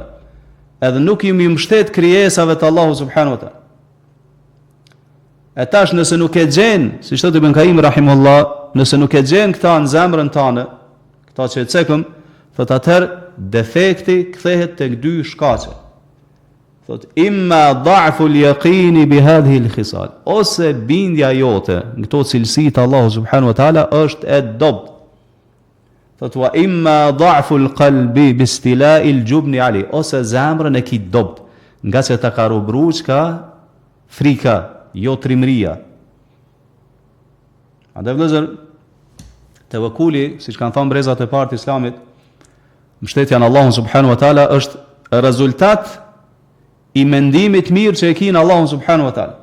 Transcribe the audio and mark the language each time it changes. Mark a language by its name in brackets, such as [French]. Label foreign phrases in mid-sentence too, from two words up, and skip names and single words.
[Albanian] Edhe nuk jemi mbështet krijesave të Allahu [Arabic] سبحانه وتعالى. [Albanian] E tash nëse nuk e gjen, siç thotë Ibn Qayyim rahimullah, nëse nuk e gjen këta në zemrën tënde, këta që e cekëm, thot atëherë defekti kthehet tek dy shkaqe. Thot [Arabic] إما ضعف اليقين بهذه الخصال, [Albanian] ose bindja jote në këto cilësi të Allahu [Arabic] سبحانه وتعالى [Albanian] është e dobët. Thot [Arabic] وإما ضعف القلب باستيلاء الجبن علي, [Albanian] ose zemrën e ki dobët, nga se ta ka rubru çka frika, jo trimëria. Andaj vëllezër, tevekuli, siç kanë thënë brezat e parë të Islamit, mbështetja në Allahun [Arabic] سبحانه وتعالى [Albanian] është rezultat i mendimit mirë që e ki në Allahun [Arabic] سبحانه وتعالى.